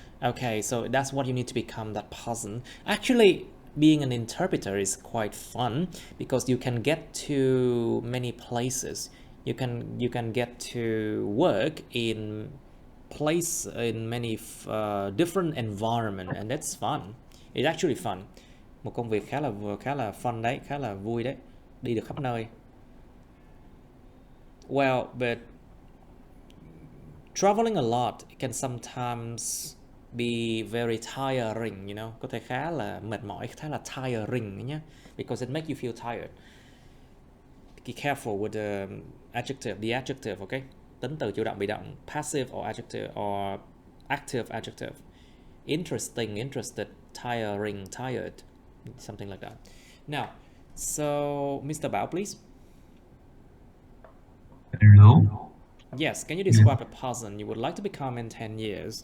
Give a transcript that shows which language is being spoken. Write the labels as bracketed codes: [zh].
[en] Okay, so that's what you need to become, that person. Actually, being an interpreter is quite fun because you can get to many places. You can get to work in many different environment, and that's fun. It's actually fun. [vi] Một công việc khá là fun đấy, khá là vui đấy, đi được khắp nơi. [en] Well, but traveling a lot can sometimes be very tiring, you know, [vi] có thể khá là [en] mệt mỏi, khá là tiring nhé, because it makes you feel tired. Be careful with the adjective, okay? [vi] Tính từ chủ động bị động, [en] passive or adjective or active adjective. Interesting, interested, tiring, tired, something like that. Now, so Mr. Bao, please. Hello. Yes, can you describe a person you would like to become in 10 years?